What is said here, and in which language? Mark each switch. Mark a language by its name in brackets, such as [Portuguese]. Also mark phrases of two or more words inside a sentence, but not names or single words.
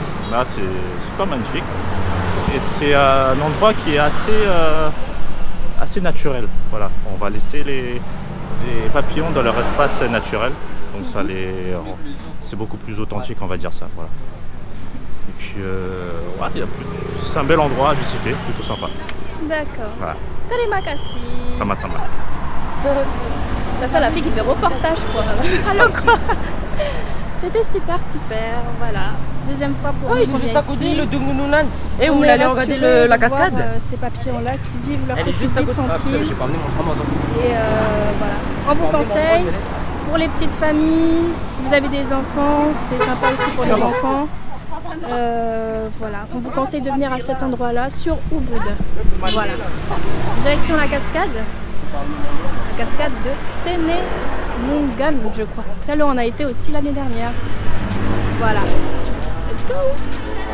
[French] Là c'est super magnifique. Et c'est un endroit qui est assez naturel. Voilà, on va laisser les papillons dans leur espace naturel. Donc ça c'est beaucoup plus authentique, on va dire ça. Voilà. Et puis c'est un bel endroit à visiter, plutôt sympa. D'accord. Voilà. [Indonesian] Terima kasih. Sama-sama. [French] Ça, la fille qui fait reportage, quoi. Alors, quoi. C'était super, voilà. Deuxième fois pour nous. Il faut juste à côté le Dungununan. Et On vous est allez regarder rassurés la de voir, cascade. ces papillons-là qui vivent leur Elle est petite juste à vie côté. Ah putain, tranquille. j'ai pas amené mon Amazon. Et voilà. On vous conseille, pour les petites familles, si vous avez des enfants, c'est sympa aussi pour les enfants. Voilà, on vous conseille de venir à cet endroit-là sur Ubud. Voilà. Direction la cascade. La cascade de Tenenungan, je crois. Celle où on a été aussi l'année dernière. Voilà. [English] Let's go!